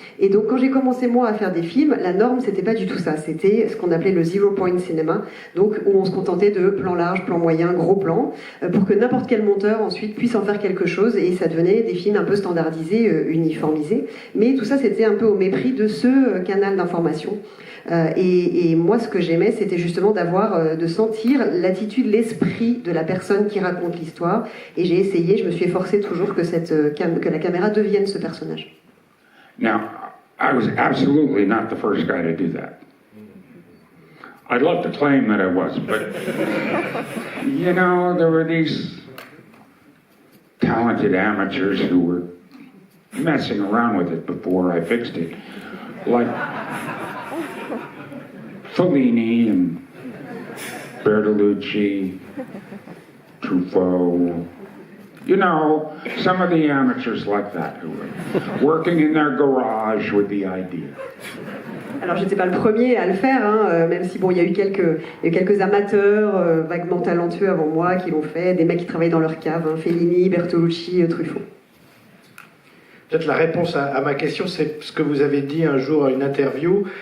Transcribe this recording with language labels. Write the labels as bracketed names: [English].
[French] Et donc quand j'ai commencé moi à faire des films, la norme c'était pas du tout ça, c'était ce qu'on appelait le zero point cinéma, donc où on se contentait de plan large, plan moyen, gros plan, pour que n'importe quel monteur ensuite puisse en faire quelque chose, et ça devenait des films un peu standardisés, uniformisés, mais tout ça c'était un peu au mépris de ce canal d'information. Et moi, ce que j'aimais, c'était justement de sentir l'attitude, l'esprit de la personne qui raconte l'histoire. Et j'ai essayé, je me suis efforcée toujours que la caméra devienne ce personnage. [English] Now, I was absolutely not the first guy to do that. I'd love to claim that I was, but, you know, there were these talented amateurs who were messing around with it before I fixed it. Like Fellini and Bertolucci, Truffaut, you know, some of the amateurs like that who were working in their garage with the idea. [French] Alors j'étais pas le premier à le faire, hein, même si bon, il y a eu quelques amateurs vaguement talentueux avant moi qui l'ont fait, des mecs qui travaillent dans leur cave, hein, Fellini, Bertolucci, Truffaut. Peut-être la réponse à ma question, c'est ce que vous avez dit un jour à une interview.